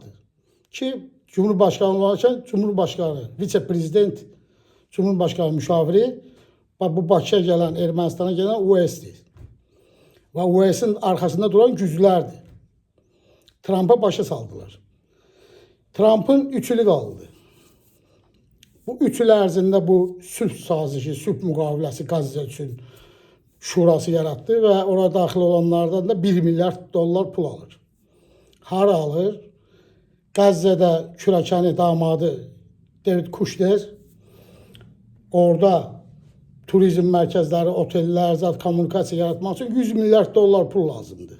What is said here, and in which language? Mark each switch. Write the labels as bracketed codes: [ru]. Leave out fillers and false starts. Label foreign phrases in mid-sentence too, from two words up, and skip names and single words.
[tr] Ki Cumhurbaşkanı olarken Cumhurbaşkanı, vice-prezident, Cumhurbaşkanı müşaviri bu Bakıya gelen, Ermenistan'a gelen US'di. Ve US'in arkasında duran güclerdi. Trump'a [az] başa saldılar. [tr] Trump'ın 3 ili kaldı. [az] Bu 3 il ərzində bu sülh sazişi, sülh müqaviləsi Qazze üçün şurası yarattı ve orada daxil olanlardan da 1 milyard dollar pul alır. Hara alır? Qazze'də kürəkəni damadı David Kushner orada turizm mərkəzləri, otellər, zat kommunikasiya yaratmaq üçün 100 milyard dollar pul lazımdır.